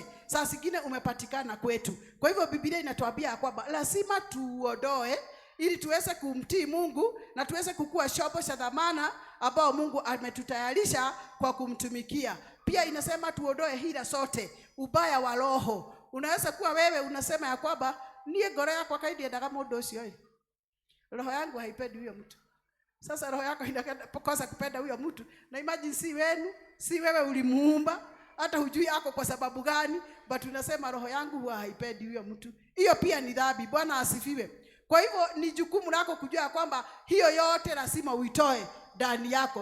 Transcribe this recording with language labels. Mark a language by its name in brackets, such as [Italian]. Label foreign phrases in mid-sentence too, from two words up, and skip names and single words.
[Swahili] Saa zingine umepatikana kwetu. Kwa hivyo Biblia inatuambia kwamba lazima tuondoe ili tuweze kumtii Mungu na tuweze kukua chombo cha dhamana ambao Mungu ametutayarisha kwa kumtumikia. Pia inasema tuondoe hila sote, ubaya wa roho. Unaweza kuwa wewe unasema ya kwamba [Kikuyu] niye ngoro yakwa kaindiendaga mundu ucio, [Swahili] roho yangu haipendi huyo mtu. Sasa roho yako inakosa kupenda huyo mtu, na imagine si wenu, si wewe ulimuumba, hata hujui yako kwa sababu gani, but unasema roho yangu huwa haipendi huyo mtu. Hiyo pia ni dhambi. Bwana asifiwe. Kwa hivyo ni jukumu lako kujua kwamba hiyo yote lazima uitoe ndani yako.